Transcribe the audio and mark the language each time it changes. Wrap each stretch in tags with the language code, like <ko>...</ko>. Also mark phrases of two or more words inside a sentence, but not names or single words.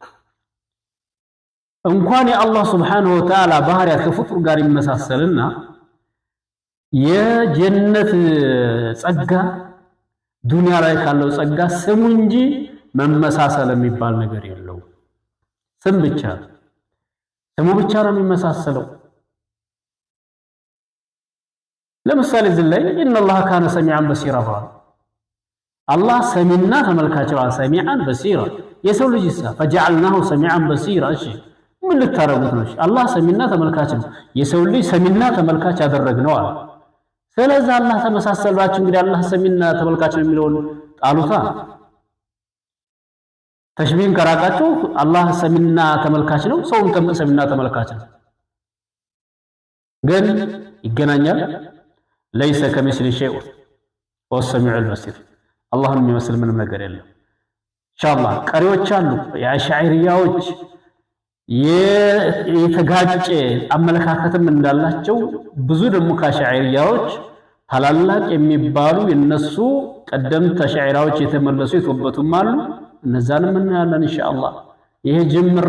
<am>እንኳን የአላህ</am> <ar>سبحانه وتعالى</ar> <am>ባህሪያት ከፍጡር ጋር ይመሳሰልና የጀነት ጸጋ ዱንያ ላይ ካለው ጸጋ ስሙ እንጂ መመሳሰል የሚባል ነገር የለው ስም ብቻ ስሙ ብቻ ነው የሚመሳሰለው ለምሳሌ ዝላይ</am> <ar>ان الله كان سميعا بصيرا الله سميعنا</ar> <am>ተመልካች</am> <ar>سميعا بصيرا</ar> <am>የሰው ልጅ</am> <ar>فجعلناه سميعا بصيرا</ar> <am>እሺ ምን ልታረጉት ነው አላህ ሰሚና ተመልካች ነው የሰው ልጅ ሰሚና ተመልካች ያደረግነው አለ ስለዚህ አላህ ተመሳሰላችሁ እንግዲህ አላህ ሰሚና ተመልካች ነው የሚለውን ጣሉታ ተሽቢህን ከራቃችሁ አላህ ሰሚና ተመልካች ነው ሰውም ሰሚና ተመልካች ነው ግን ይገናኛል</am> <ar>ليس كمثل شيء هو السميع البصير</ar> <am>አላህን የሚመስል ምንም ነገር የለም ኢንሻአላህ ቀሪዎች አሉ የአሽዓሪያዎች የተጋጨ አመለካከትም እንዳላቸው ብዙ ደግሞ ከአሽዓሪያዎች ታላላቅ የሚባሉ የነሱ ቀደምት አሽዓሪያዎች የተመለሱ የተወበቱም አሉ እነዛንም እናያለን ኢንሻአላህ ይሄ ጅምር</am>